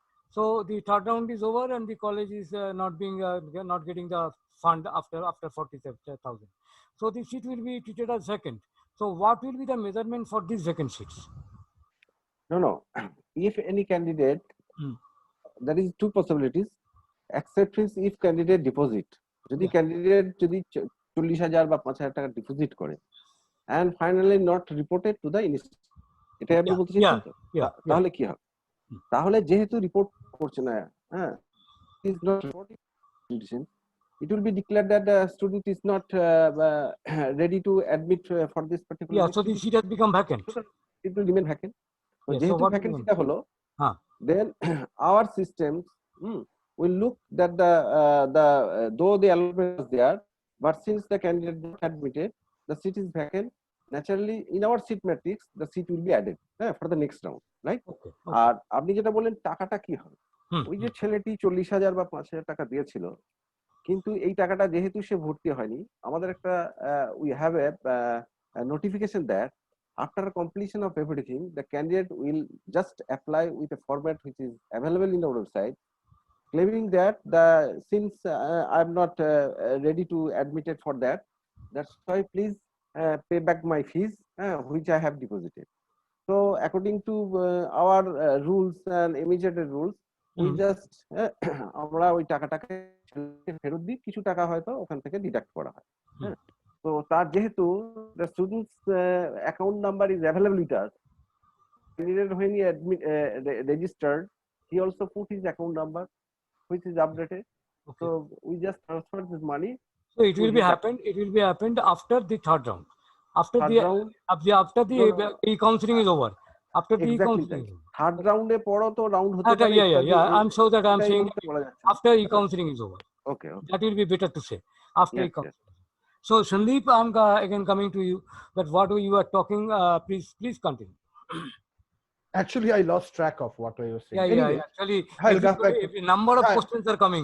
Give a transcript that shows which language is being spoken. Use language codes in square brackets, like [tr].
[en] So the third round is over and the college is not getting the fund after 40,000. So the seat will be treated as vacant. So what will be the measurement for these vacant seats? No. If any candidate, there is two possibilities. Except if candidate deposit. [bn] যদি candidate যদি 40,000 বা 5,000 টাকা deposit করে [en] and finally not reported to the institution, [bn] এটা আপনি বলতে চাইছেন তো? তাহলে কি হবে? তাহলে যেহেতু রিপোর্ট করছে না, [en] হ্যাঁ, is not reporting institution, it will be declared that the student is not ready to admit for this particular. Yeah, so the seat has become vacant. It will remain vacant. So যেহেতু vacancy টা হলো, then our systems will look that the though the allotment is there, but since the candidate not admitted, the seat is vacant. Naturally, in our seat matrix, the seat will be added for the next round, right? [bn] আর আপনি যেটা বলেন টাকাটা কি হবে, ওই যে ছেলেটি 40,000 বা 5,000 টাকা দিয়েছিল, কিন্তু এই টাকাটা যেহেতু সে ভর্তি হয়নি, আমাদের একটা [en] we have a notification that after completion of everything, the candidate will just apply with a format which is available in our website, claiming that since I'm not ready to admit it for that, that's why please pay back my fees which I have deposited. So according to our rules and immediate rules, we just [bn] আমরা ওই টাকাটাকে ফেরত দিই, কিছু টাকা হয়তো ওখান থেকে ডিডাক্ট করা হয়। তো তার যেহেতু [en] the student's account number is available with us, candidate when he registered, he also put his account number which is updated. So we just transfer this money. So it will be happened after the third round, after the E-Counselling is over, after the E-Counselling. [bn] Third round এ পড়ো তো round হতে পারে। [en] Yeah, I'm sure that I'm saying after E-Counselling is over. Okay. That will be better to say after E-Counselling. So Sandeep, I'm again coming to you, that what you are talking, please continue. Actually, I lost track of what I was saying. Anyway, actually, a number of questions are coming.